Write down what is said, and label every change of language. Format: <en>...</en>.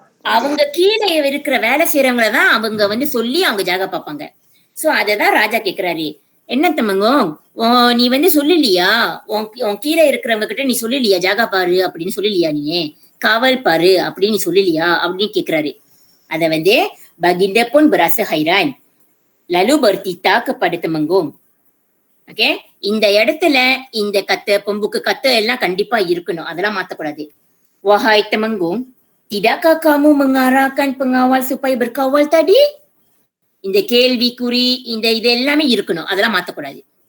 <ta>அவங்க கீழே இருக்கிற வேலை செய்யறவங்கள தான் அவங்க வந்து சொல்லி அவங்க ஜாகா பார்ப்பாங்க. சோ அததான் ராஜா கேக்குறாரு. என்ன தெமங்கோங், நீ வந்து சொல்லலையா உன் கீழே இருக்கிறவங்க கிட்ட நீ சொல்லலையா ஜாகா பாரு அப்படின்னு சொல்லலையா, நீ காவல் பாரு அப்படின்னு நீ சொல்லலையா அப்படின்னு கேக்குறாரு. அத வந்து</ta> <ms>baginda pun berasa hairan lalu bertita kepada Temenggung.</ms> <ta>Okay இந்த இடத்துல இந்த கத்து பொம்புக்கு கத்து எல்லாம் கண்டிப்பா இருக்கணும், அதெல்லாம் மாத்தக்கூடாது.</ta> <ms>wahai Temenggung, tidakkah kamu mengarahkan pengawal supaya berkawal tadi?</ms> <ta>இந்த கேள்விக்குறி இந்த இது எல்லாமே இருக்கணும், அதெல்லாம் மாத்தக்கூடாது.</ta>